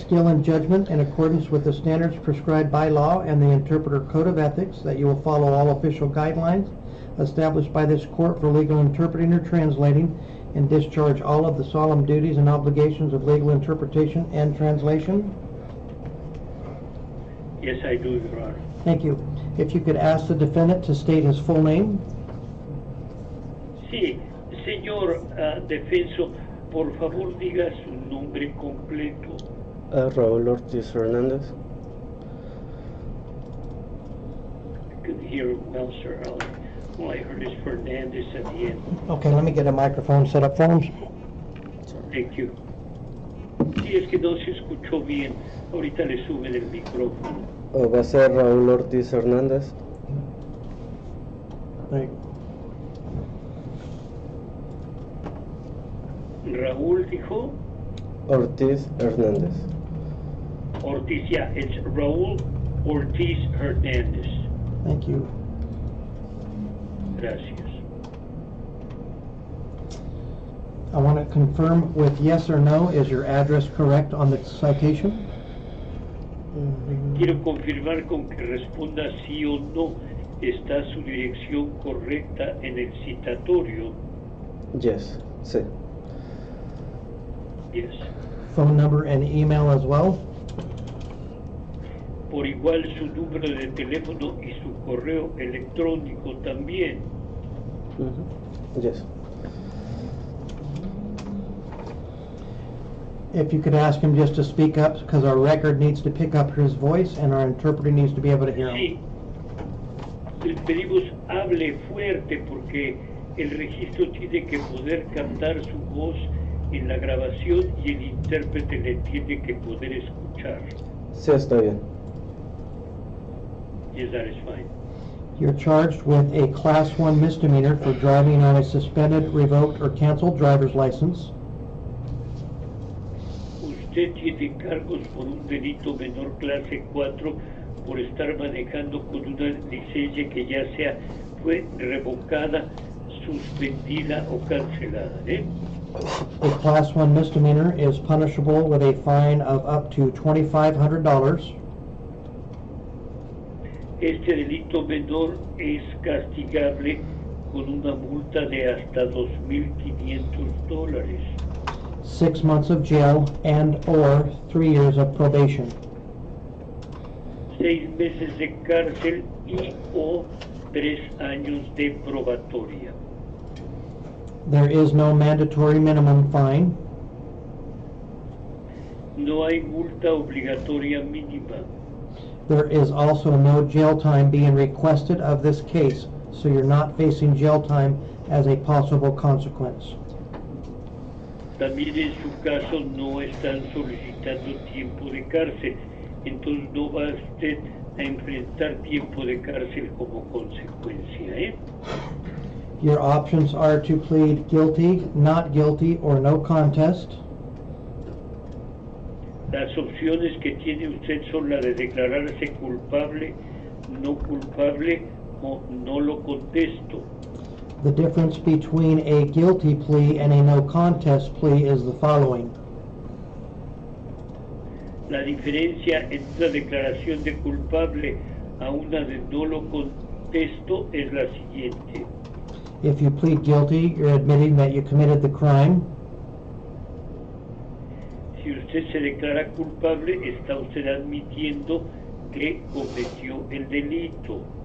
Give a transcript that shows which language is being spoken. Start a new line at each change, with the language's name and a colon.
English: skill and judgment in accordance with the standards prescribed by law and the Interpreter Code of Ethics, that you will follow all official guidelines established by this court for legal interpreting or translating, and discharge all of the solemn duties and obligations of legal interpretation and translation? Yes, I do, Your Honor. Thank you. If you could ask the defendant to state his full name.
Spanish: Sí, señor defenso, por favor diga su nombre completo. Raúl Ortiz Hernández.
English: I couldn't hear him well, sir. All I heard is Fernandez at the end. Okay, let me get a microphone set up for him. Thank you.
Spanish: Sí, es que no se escuchó bien. Ahorita le suben el micrófono. Va a ser Raúl Ortiz Hernández.
English: Right.
Spanish: Raúl dijo. Ortiz Hernández.
English: Ortiz, yeah, it's Raúl Ortiz Hernandez. Thank you.
Spanish: Gracias.
English: I want to confirm with yes or no, is your address correct on the citation?
Spanish: Quiero confirmar con que responda sí o no. ¿Está su dirección correcta en el citatorio?
English: Yes,
Spanish: sí.
English: Yes. Phone number and email as well?
Spanish: Por igual su número de teléfono y su correo electrónico también.
English: Yes. If you could ask him just to speak up, because our record needs to pick up his voice and our interpreter needs to be able to hear him.
Spanish: Sí. Le pedimos hable fuerte porque el registro tiene que poder captar su voz en la grabación y el intérprete le tiene que poder escuchar. Sí, está bien.
English: Yes, that is fine. You're charged with a Class 1 misdemeanor for driving on a suspended, revoked, or canceled driver's license.
Spanish: Usted tiene cargos por un delito menor clase 4 por estar manejando con una licencia que ya sea fue revocada, suspendida o cancelada.
English: A Class 1 misdemeanor is punishable with a fine of up to $2,500.
Spanish: Este delito menor es castigable con una multa de hasta $2,500.
English: 6 months of jail and/or 3 years of probation.
Spanish: 6 meses de cárcel y o 3 años de probatoria.
English: There is no mandatory minimum fine.
Spanish: No hay multa obligatoria mínima.
English: There is also no jail time being requested of this case, so you're not facing jail time as a possible consequence.
Spanish: También en su caso no están solicitando tiempo de cárcel, entonces no va usted a enfrentar tiempo de cárcel como consecuencia.
English: Your options are to plead guilty, not guilty, or no contest.
Spanish: Las opciones que tiene usted son la de declararse culpable, no culpable o no lo contesto.
English: The difference between a guilty plea and a no contest plea is the following.
Spanish: La diferencia entre una declaración de culpable a una de no lo contesto es la siguiente.
English: If you plead guilty, you're admitting that you committed the crime.
Spanish: Si usted se declara culpable, está usted admitiendo que cometió el delito.